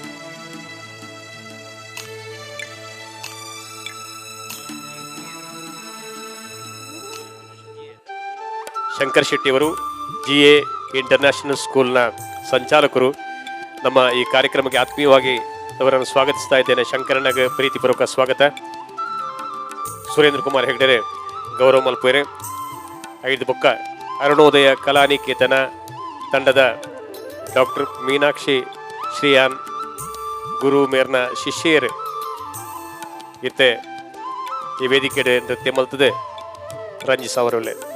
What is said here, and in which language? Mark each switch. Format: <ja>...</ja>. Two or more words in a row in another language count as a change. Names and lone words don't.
<kn>ಶಂಕರ್ ಶೆಟ್ಟಿಯವರು GA ಇಂಟರ್ನ್ಯಾಷನಲ್ ಸ್ಕೂಲ್ನ ಸಂಚಾಲಕರು. ನಮ್ಮ ಈ ಕಾರ್ಯಕ್ರಮಕ್ಕೆ ಆತ್ಮೀಯವಾಗಿ ಅವರನ್ನು ಸ್ವಾಗತಿಸ್ತಾ ಇದ್ದೇನೆ. ಶಂಕರಣ್ಣಗೆ ಪ್ರೀತಿಪೂರ್ವಕ ಸ್ವಾಗತ.</kn> <tcy>ಸುರೇಂದ್ರ ಕುಮಾರ್ ಹೆಗ್ಡೆರೆ ಗೌರವ ಮಲ್ಪೇರೆ. 5 ಬೊಕ್ಕ ಅರುಣೋದಯ ಕಲಾನಿಕೇತನ ತಂಡದ ಡಾಕ್ಟರ್ ಮೀನಾಕ್ಷಿ ಶ್ರೀಯಾನ್ ಗುರು ಮೇರ್ನ ಶಿಷ್ಯರು ಇತ್ತೆ ಈ ವೇದಿಕೆ ನೃತ್ಯ ಮಲ್ತದೆ. ರಂಜಿಸ್ ಅವರೊಳ್ಳೆ</tcy>